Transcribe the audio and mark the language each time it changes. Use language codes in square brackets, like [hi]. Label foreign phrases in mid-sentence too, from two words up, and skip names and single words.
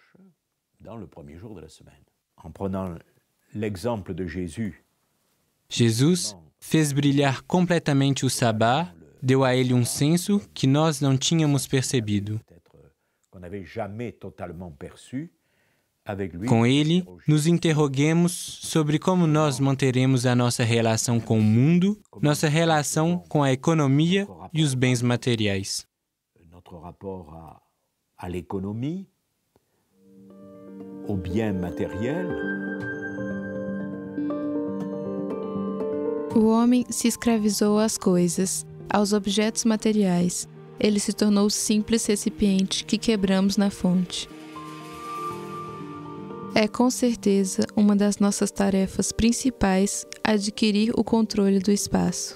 [pt] Jesus fez brilhar completamente o sabá, deu a ele um senso que nós não tínhamos percebido. Com ele, nos interroguemos sobre como nós manteremos a nossa relação com o mundo, nossa relação com a economia e os bens materiais. [fr] Notre rapport à l'économie, aux biens matériels. [pt] O homem se escravizou às coisas, aos objetos materiais. Ele se tornou o simples recipiente que quebramos na fonte. É com certeza uma das nossas tarefas principais adquirir o controle do espaço.